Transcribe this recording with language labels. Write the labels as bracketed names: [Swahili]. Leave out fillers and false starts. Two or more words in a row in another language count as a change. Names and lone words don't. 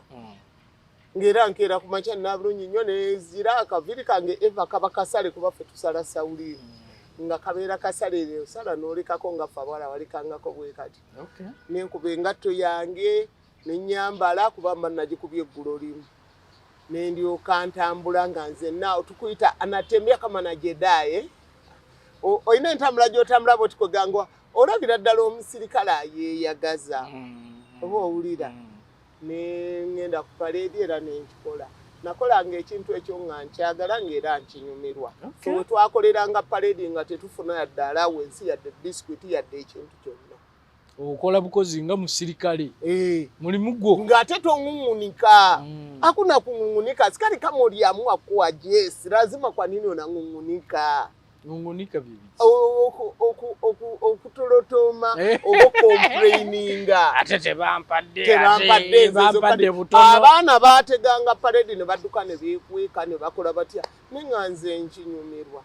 [Ganda] Ngera nkeera ku makya nabulungi nnyo nezira akaviri kange eva kaba kasale kuba ffe tusala sawulini. Nga kabeera kasale leo sala n'olekako nga ffe abawala walikangako bwe kati. Nenkuba engatto yange nenyambala kuba mba nagikubye eggulo limu. Nendyoka ntambula nga nze naawe tukuyita [Swahili] anatembea kama na Jedi. [Ganda] Oyina entambula gy'otambula bw'oti kwegangwa olabira ddala omusirikale ayeeyagaza. Oba owulira. Ngenda ku parade era nenkikola. Nakolanga ekintu ekyo nga nkyagala ng'era nkinyumirwa. So twakoleranga parade nga tetufuna yadde allowance yadde biscuit yadde ekintu kyonna. Okola bukozi nga musirikale. Mulimu gwo. Ng'ate tong'ung'unika. [Swahili] Hakuna kung'ung'unika. Sikali kama uliamua kuwa yes. Lazima kwa nini unang'ung'unika? Ng'ung'unika bibi. [Ganda] Okutolotoma. Okomplaininga. Ate tebampadde. Tebampadde butono. Abaana baateganga parade ne badduka ne beekweka ne bakola batya. Nenga nze nkinyumirwa.